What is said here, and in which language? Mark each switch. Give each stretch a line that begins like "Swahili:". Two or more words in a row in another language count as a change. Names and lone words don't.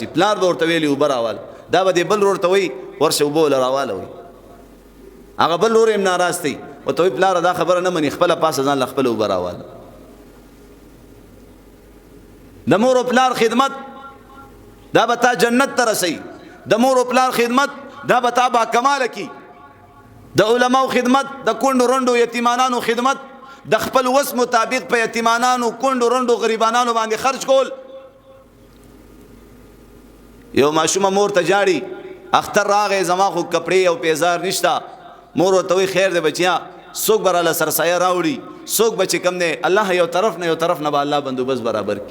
Pashto: پلار به ورته ویلي اوبه راوال، دا به دې بل ورور ته وایي ورشه اوبه وله راواله وایي. هغه بل ورور هم ناراست دی، ورته وایي پلاره دا خبره نه مني، خپله پاسه ځان له خپله اوبه راواله. د مور او پلار خدمت دا به تا جنت ته رسوي. د مور او پلار خدمت دا به تا با کماله کی. د علماو خدمت، د کونډو رنډو یتیمانانو خدمت، د خپل وس مطابق په یتیمانانو کونډو رنډو غریبانانو باندې خرج کول. یو ماشومه مور ته جاړي اختر راغی زما خو کپړې او پیزار نشته، مور ورته وایي خیر دی بچیا څوک به راله سرسایه راوړي، څوک به چې کم دی الله یو طرف نه به الله بندوبست برابر کړي.